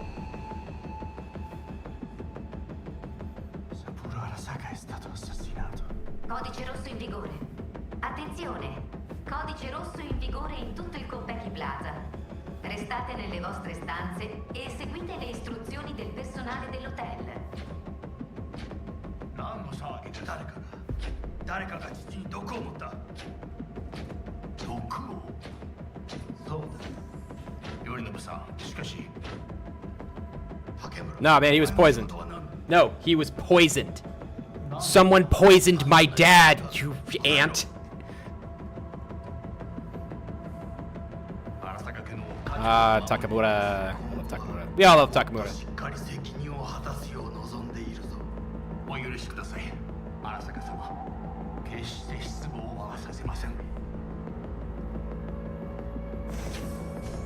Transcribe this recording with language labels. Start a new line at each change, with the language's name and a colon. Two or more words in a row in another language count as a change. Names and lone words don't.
Italian: Saburo Arasaka è stato assassinato. Codice rosso in vigore. Attenzione! Codice rosso in vigore in tutto il Konpeki Plaza. Restate nelle vostre stanze e seguite le istruzioni del personale dell'hotel.
Japanese: 何の騒ぎで誰かが父に毒を持った。毒を？そうだ。頼信さん、しかし。
English: Nah, man, he was poisoned. No, he was poisoned. Someone poisoned my dad, you ant. Takamura. I love Takamura. We all love Takamura.
Japanese: しっかり責任を果たすよう望んでいるぞ。お許しください、荒坂様。決して失望はさせません。